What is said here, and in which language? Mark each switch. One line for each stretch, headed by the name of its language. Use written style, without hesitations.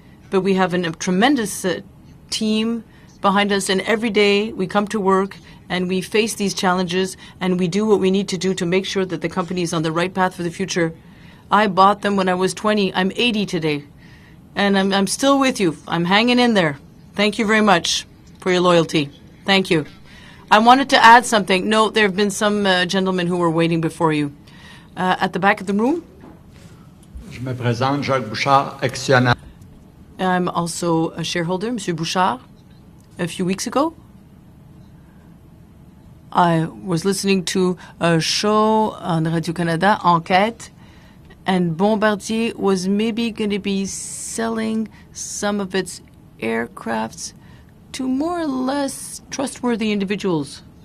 English: But we have a tremendous team behind us, and every day we come to work and we face these challenges and we do what we need to do to make sure that the company is on the right path for the future. I bought them when I was 20. I'm 80 today. And I'm still with you. I'm hanging in there. Thank you very much for your loyalty. Thank you. I wanted to add something. No, there have been some gentlemen who were waiting before you. At the back of the room?
French: Je me présente, Jacques Bouchard, actionnaire.
English: I'm also a shareholder, Monsieur Bouchard. A few weeks ago, I was listening to a show on Radio-Canada, Enquête, and Bombardier was maybe going to be selling some of its aircrafts to more or less trustworthy individuals.